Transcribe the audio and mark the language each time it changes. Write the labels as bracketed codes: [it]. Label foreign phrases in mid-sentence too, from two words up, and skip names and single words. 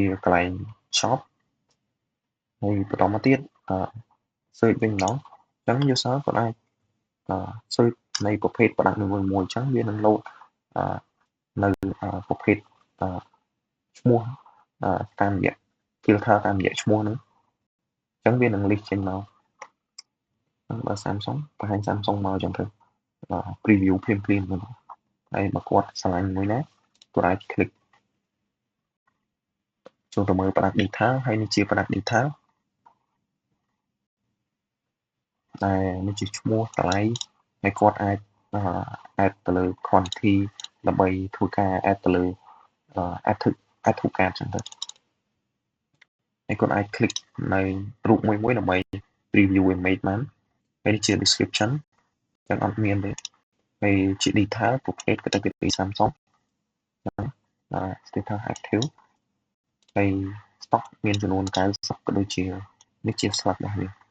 [km] កន្លែង shop ហើយបន្តមកទៀតsearch វិញម្ដងអញ្ចឹង user គាត់អាចsearch នៃប្រភេទ product នីមួយៗអញ្ចឹងវានឹង load នៅប្រភេទឈ្មោះតាមរយៈ filter តាមរយៈឈ្មោះហ្នឹងអញ្ចឹងវានឹង list ចេញមកបើ Samsung បង្ហាញ Samsung មកអញ្ចឹងទៅ preview ភ្លាមៗហើយបើគាត់ឆ្លាញ់មួយណាគាត់អាច click ចូលទៅមើល [en] product detail [km] ហើយនេះជា [en] product detail [km] ដែលនេះជាឈ្មោះតម្លៃហើយគាត់អាច add ទៅលើ quantity ដើម្បីធ្វើការ add ទៅលើ [en] add to cart [km] ចឹងទៅ ហើយគាត់អាច click នៅរូបមួយដើម្បី [en] preview image [km] បានហើយនេះជា description ចឹងអត់មានទេហើយជា detail ប្រភេទ category Samsung ចឹង [en] status active [km] ហើយ stock មានចំនួន90ក៏ដូចជានេះជា slot របស់វា